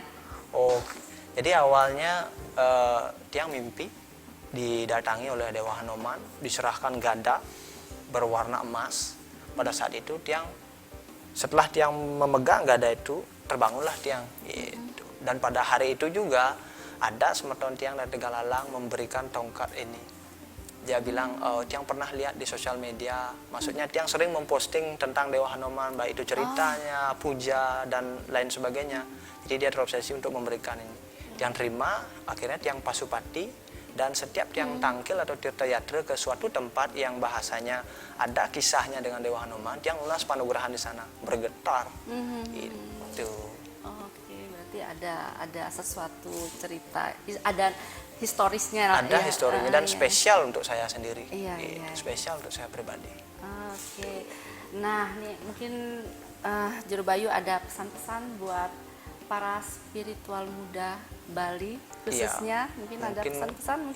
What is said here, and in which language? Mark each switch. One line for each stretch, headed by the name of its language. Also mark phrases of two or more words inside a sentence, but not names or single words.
Indonesian: Oh, jadi awalnya tiang mimpi didatangi oleh Dewa Hanoman, diserahkan gada berwarna emas. Pada saat itu setelah tiang memegang gada itu, terbangunlah tiang. Gitu. Dan pada hari itu juga ada semeton tiang dari Tegalalang memberikan tongkat ini. Dia bilang, tiang pernah lihat di sosial media, maksudnya tiang sering memposting tentang Dewa Hanoman, baik itu ceritanya, puja, dan lain sebagainya. Jadi dia terobsesi untuk memberikan ini. Tiang terima, akhirnya tiang pasupati, dan setiap tiang tangkil atau tirta yatra ke suatu tempat yang bahasanya ada kisahnya dengan Dewa Hanoman, tiang lunas panugrahan di sana, bergetar. Itu. Oke, berarti ada sesuatu cerita, ada historisnya lah. Ada ya. historinya dan Iya. spesial untuk saya sendiri. Iya, Itu, iya. spesial untuk saya pribadi. Oke, nah nih mungkin Jero Bayu ada pesan-pesan buat para spiritual muda Bali khususnya, mungkin ada pesan-pesan mungkin.